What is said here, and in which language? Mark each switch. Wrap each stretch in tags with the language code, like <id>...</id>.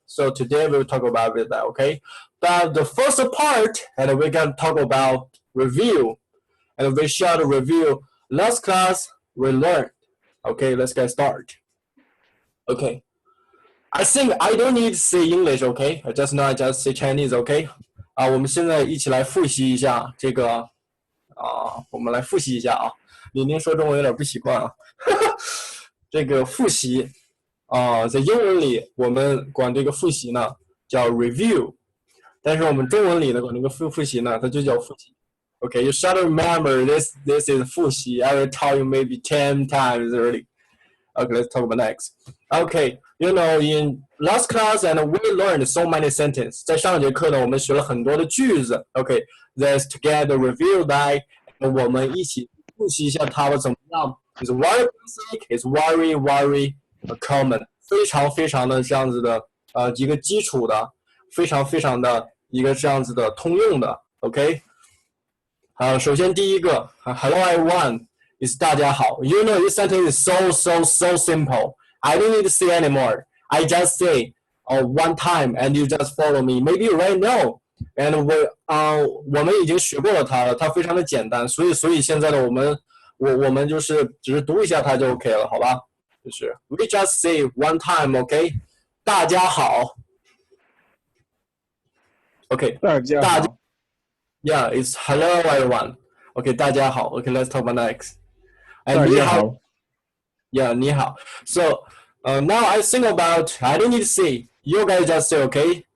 <en>So today we'll talk about that. Okay, but the first part, and we're gonna talk about review. And we shall review last class we learned. Okay, let's get started. Okay, I think I don't need to say English. Okay, I just say Chinese.</en> <zh>Okay， 我们现在一起来复习一下这个我们来复习一下啊。您说中文有点不习惯啊。这个复习在英文里我们管这个复习呢叫 review， 但是我们中文里呢管这个复习呢它就叫复习。</zh> <en>Okay, you should remember this is 复习. I will tell you maybe 10 times already. Okay, let's talk about next. Okay, in last class and we learned so many sentences.</en> <zh>在上节课呢，我们学了很多的句子。</zh> <en>Okay, let's together review that.</en> <zh>我们一起复习一下它的怎么样。</zh> <en>It's very basic. It's very common.</en> <zh>非常的这样子的一个基础的，非常的一个这样子的通用的。</zh> <en>Okay.</en> <zh>首先第一个</zh> <en>Hello everyone is</en> <zh>大家好</zh> <en>this sentence is so simple. I don't need to say anymore. I just say one time and you just follow me. Maybe you already know. And</en> <zh>我们已经学过了它了，它非常的简单，所以现在呢我们就是只是读一下它就 OK 了，好吧？就是</zh> <en>We just say one time, OK?</en> <zh>大家好 OK 大家好</zh> <en>Yeah, it's hello everyone. Okay,</en> <zh>大家好</zh> <en>Okay, let's talk about next.</en> <zh>大家好</zh> <en>Yeah,</en> <zh>你好</zh> <en>So, now I think about, I don't need to say, you guys just say, okay?</en>